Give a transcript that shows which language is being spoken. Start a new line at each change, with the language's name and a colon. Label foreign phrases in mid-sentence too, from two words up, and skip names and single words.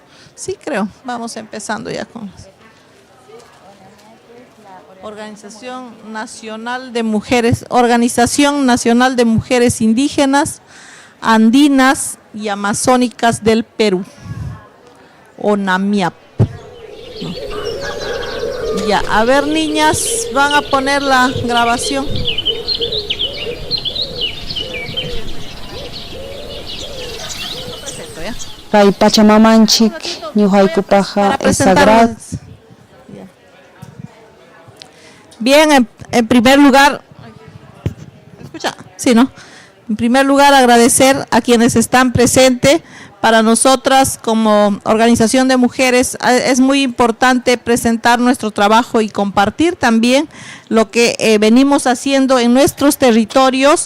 Spanish: Sí, creo, vamos empezando ya con Organización Nacional de Mujeres Indígenas, Andinas y Amazónicas del Perú, ONAMIAP. Ya, a ver, niñas, van a poner la grabación.
Quechua: Kay Pachamamanchik ñuqaykupaqa
Spanish: es sagrado. Bien, en primer lugar, ¿escucha? Sí, ¿no? En primer lugar, agradecer a quienes están presentes. Para nosotras, como organización de mujeres, es muy importante presentar nuestro trabajo y compartir también lo que venimos haciendo en nuestros territorios.